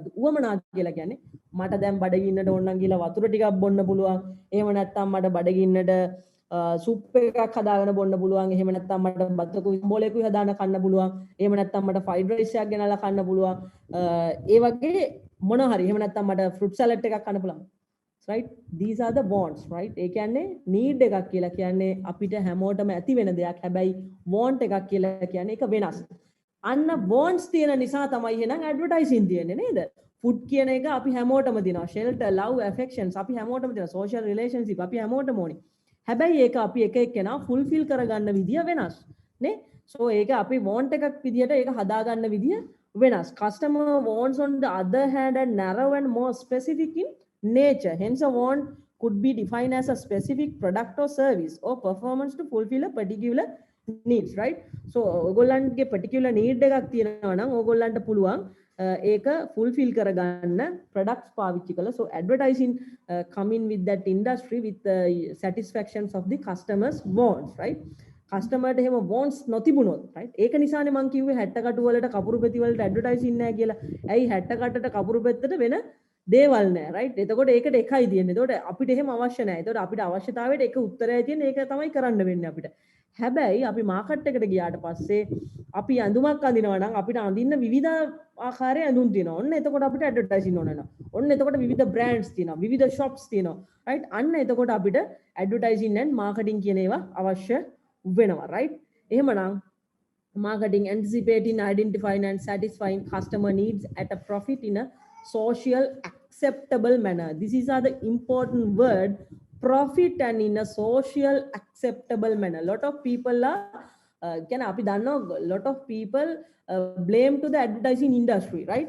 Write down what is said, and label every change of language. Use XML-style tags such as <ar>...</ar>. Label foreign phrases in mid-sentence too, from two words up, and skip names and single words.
<si>උවමනා කියලා කියන්නේ මට දැන් බඩගින්නට ඕන නම් ගිහලා වතුර ටිකක් බොන්න පුළුවන්. එහෙම නැත්නම් මට බඩගින්නට සුප් එකක් හදාගෙන බොන්න පුළුවන්. එහෙම නැත්නම් මට බතකුයි බෝලේකුයි හදාන කන්න පුළුවන්. එහෙම නැත්නම් මට</si> <en>fried rice</en> <si>එකක් ගෙනල්ලා කන්න පුළුවන්. ඒ වගේ මොන හරි. එහෙම නැත්නම් මට</si> <en>fruit salad</en> <si>එකක් කන්න පුළුවන්.</si> <en>right, these are the wants, right?</en> <si>ඒ කියන්නේ need එකක් කියලා කියන්නේ අපිට හැමෝටම ඇති වෙන දෙයක්. හැබැයි want එකක් කියලා කියන්නේ ඒක වෙනස්. අන්න wants තියෙන නිසා තමයි එහෙනම් advertising තියෙන්නේ නේද? food කියන එක අපි හැමෝටම දෙනවා.</si> <en>shelter, love, affections</en> <si>අපි හැමෝටම දෙනවා.</si> <en>social relationship</en> <si>අපි හැමෝටම ඕනේ. හැබැයි ඒක අපි එක එක්කෙනා fulfill කරගන්න විදිය වෙනස් නේ. so ඒක අපි want එකක් විදියට ඒක හදාගන්න විදිය වෙනස්.</si> <en>customer wants on the other hand are narrow and more specific in nature. Hence a want could be defined as a specific product or service or performance to fulfill a particular needs, right?</en> <si>so ඔයගොල්ලන්ගේ</si> <en>particular need</en> <si>එකක් තියෙනවා නම් ඔයගොල්ලන්ට පුළුවන් ඒක fulfill කරගන්න products පාවිච්චි කළා.</si> <en>so advertising come in with that industry with the satisfactions of the customers wants, right?</en> <si>කස්ටමර්ට එහෙම wants නොතිබුණොත්, right? ඒක නිසානේ මම කිව්වේ 60 කටු වලට කපුරු පෙති වලට ඇඩ්වර්ටයිසින් නැහැ කියලා. ඇයි 60 කටට කපුරු පෙත්තට වෙන දේවල් නැහැ, right? එතකොට ඒකට එකයි තියෙන්නේ. එතකොට අපිට එහෙම අවශ්‍ය නැහැ. එතකොට අපිට අවශ්‍යතාවයට එක උත්තරයයි තියෙන්නේ. ඒක තමයි කරන්න වෙන්නේ අපිට. හැබැයි අපි මාකට් එකට ගියාට පස්සේ අපි ඇඳුමක් අඳිනවා නම් අපිට අඳින්න විවිධ ආකාරයේ ඇඳුම් තියෙනවා. ඔන්න එතකොට අපිට ඇඩ්වර්ටයිසින් ඕන වෙනවා. ඔන්න එතකොට විවිධ බ්‍රෑන්ඩ්ස් තියෙනවා. විවිධ shops තියෙනවා. right? අන්න එතකොට අපිට</si> <en>advertising and marketing</en> <si>කියන ඒවා අවශ්‍ය වෙනවා, right?</si> <en>එහෙමනම් marketing anticipating, identifying and satisfying customer needs at a profit in a social acceptable manner. This is the important word, profit, and in a social acceptable manner. Lot of people are can</en> <si>අපි දන්නෝ</si> <en>lot of people blame to the advertising industry, right?</en>